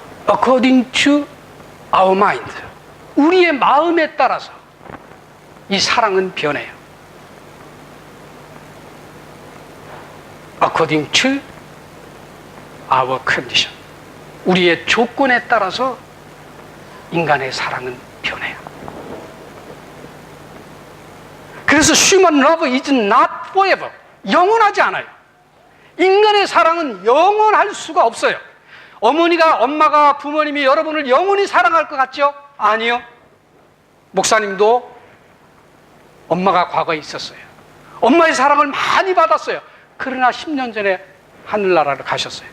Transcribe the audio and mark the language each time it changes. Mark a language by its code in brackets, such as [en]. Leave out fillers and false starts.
[en] According to our mind, [ko] 우리의 마음에 따라서 이 사랑은 변해요. [en] According to our condition, [ko] 우리의 조건에 따라서 인간의 사랑은 변해요. 그래서 [en] human love is not forever, [ko] 영원하지 않아요. 인간의 사랑은 영원할 수가 없어요. 엄마가 부모님이 여러분을 영원히 사랑할 것 같죠? 아니요. 목사님도 엄마가 과거에 있었어요. 엄마의 사랑을 많이 받았어요. 그러나 10년 전에 하늘나라를 가셨어요.